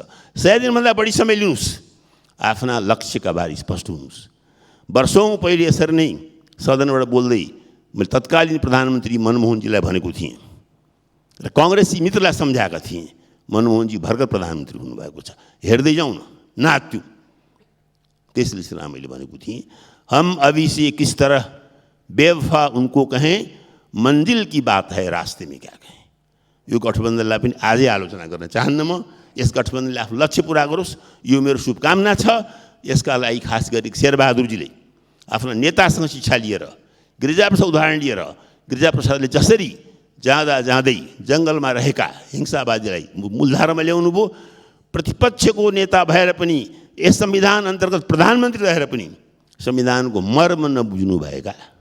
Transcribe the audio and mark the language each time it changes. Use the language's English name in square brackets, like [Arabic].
[Nepali] 100 दिनभन्दा बढी समय लिनुहोस्, आफ्ना लक्ष्यका बारे स्पष्ट हुनुहोस्। वर्षौँ पहिले यसरी नै सदनबाट बोल्दै मैले तत्कालीन प्रधानमन्त्री मनमोहनजीलाई भनेको थिएँ र कङ्ग्रेसी मित्रलाई सम्झाएका थिएँ, मनमोहनजी भर्खर प्रधानमन्त्री हुनुभएको छ, हेर्दै जाउँ न, नाच्यौँ। त्यसले मैले भनेको थिएँ, [Hindi] हम अभी से किस तरह बेवफा उनको कहें, मंजिल की बात है रास्ते में क्या कहें। [Nepali] यो गठबन्धनलाई पनि आजै आलोचना गर्न चाहन्न म। यस गठबन्धनले आफ्नो लक्ष्य पुरा गरोस्, यो मेरो शुभकामना छ। यसका लागि खास गरी शेरबहादुरजीले आफ्ना नेतासँग शिक्षा लिएर, गिरिजाप्रसाद उदाहरण लिएर, गिरिजाप्रसादले जसरी जाँदै जङ्गलमा रहेका हिंसावादीलाई मूलधारामा ल्याउनु भयो, प्रतिपक्षको नेता भएर पनि यस संविधान अन्तर्गत प्रधानमन्त्री रहेर पनि संविधानको मर्म नबुझ्नुभएका